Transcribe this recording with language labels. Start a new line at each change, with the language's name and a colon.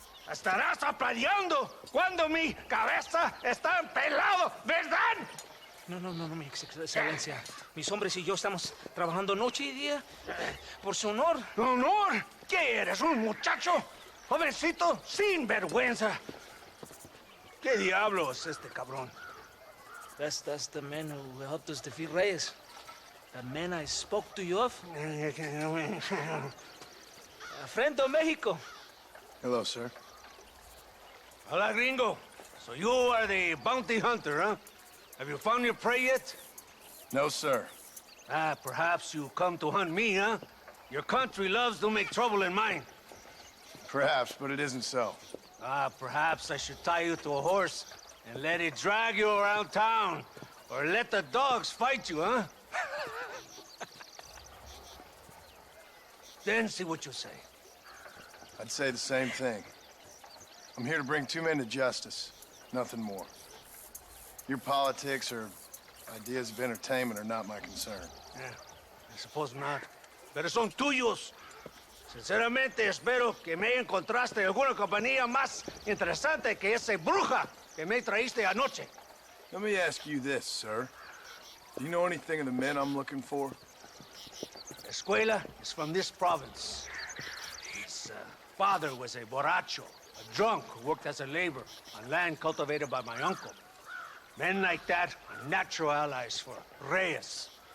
Spanish: Estarás aplaudiendo cuando mi cabeza está pelado, ¿verdad? No, mi excelencia. Mis hombres y yo estamos trabajando noche y día por su honor. ¿Honor? ¿Qué eres, un muchacho? Jovencito, sin vergüenza. ¿Qué diablos este cabrón?
English: That's the man who helped us defeat Reyes. The man I spoke to you of. A friend of Mexico. Hello, sir.
Spanish: Hola, gringo.
English: So you are the bounty hunter, huh? Have you found your prey yet? No, sir. Ah, perhaps you come to hunt me, huh? Your country loves to make trouble in mine. Perhaps, but it isn't so. Ah, perhaps I should tie you to a horse and let it drag you around town. Or let the dogs fight you, huh? Then see what you say. I'd say the same thing. I'm here to bring two men to justice, nothing more. Your politics or ideas of entertainment are not my concern. Yeah, I suppose not.
Spanish: Pero son tuyos. Sinceramente, espero que me encontraste alguna compañía más interesante que ese bruja. que me traíste anoche.
English: Let me ask you this, sir. Do you know anything of the men I'm looking for? Escuela is from this province. His father was a borracho, a drunk who worked as a laborer on land cultivated by my uncle. Men like that are natural allies for Reyes.